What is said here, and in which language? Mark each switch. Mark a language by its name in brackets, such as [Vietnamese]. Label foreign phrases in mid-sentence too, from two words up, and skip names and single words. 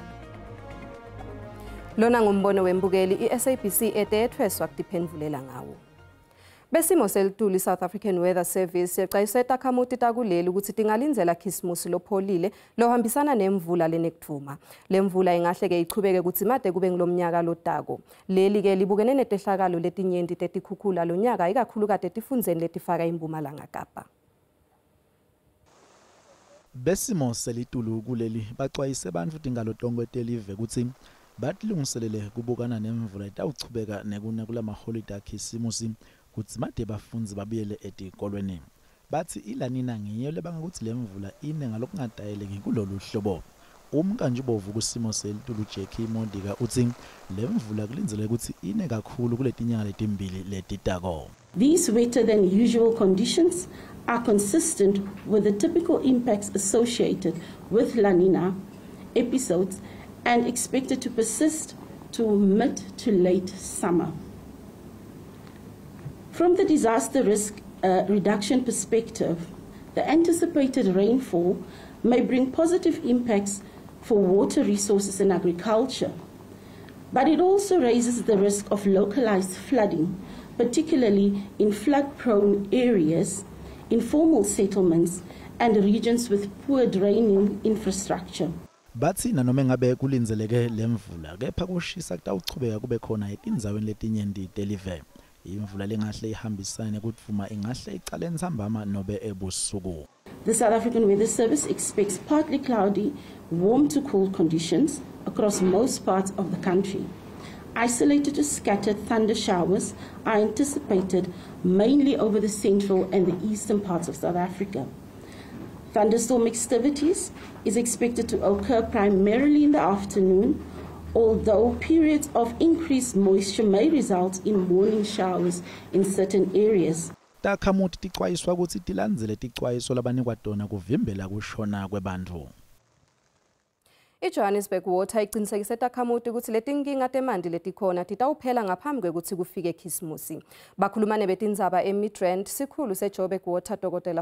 [Swati] Lona ngumbono wembukeli iSABC etethweswa kudiphendvulela ngawo. Besimo selituli South African Weather Service yexayise takhamuti takuleli ukuthi tingalinzela Khisimusi lopholile lohambisana nemvula lenekthuma. Lemvula ingahle ke ichubeke ukuthi made kube ngilomnyaka lotako. Leli ke libukene netehlakalo letinyenti tetikhukhula lonyaka ikakhulu kade tifundzeni letifaka eMpumalanga Kapa. Besimo selitulu kuleli baxwayise abantu tingalotongo telive ukuthi batilungiselele kubukana nemvula itawuchubeka nekuna kulamaholide aKhisimusi kuthi made bafundzi babuyele etikolweni. Bathi ilanina ngiyo lebangakuthi lemvula ine ngalokungadayeleki kulolu hlobo. Umkanjubovu kusimo selitulu Jackie Mondika uthi lemvula kulinzele ukuthi ine kakhulu kuletinyanga letimbili letitako. [English] These wetter than usual conditions are consistent with the typical impacts associated with La Nina episodes and expected to persist to mid to late summer. From the disaster risk reduction perspective, the anticipated rainfall may bring positive impacts for water resources and agriculture, but it also raises the risk of localized flooding, particularly in flood-prone areas, informal settlements, and regions with poor draining infrastructure. [Swati] Bathi nanoma ngabe kulinzeleke lemvula kepha kushisa kutawuchubeka kube khona etindzaweni letinyenti telive. Imvula lengahle ihambisane kudvuma ingahle icale entsambama nobe ebusuku. [English] The South African Weather Service expects partly cloudy, warm to cool conditions across most parts of the country. Isolated to scattered thunder showers are anticipated mainly over the central and the eastern parts of South Africa. Thunderstorm activities is expected to occur primarily in the afternoon, although periods of increased moisture may result in morning showers in certain areas. [Swati] Takhamuti tixwayiswa ukuthi tilandzele tixwayiso labanikwa tona kuvimbela kushona kwebantfu. IJohannesburg Water iqinisekise takhamuti ukuthi letinkinga temanti letikhona titawuphela ngaphambi kwekuthi kufike Khisimusi. Bakhulumane betindzaba eMidrand, sikhulu seJoburg Water Dr.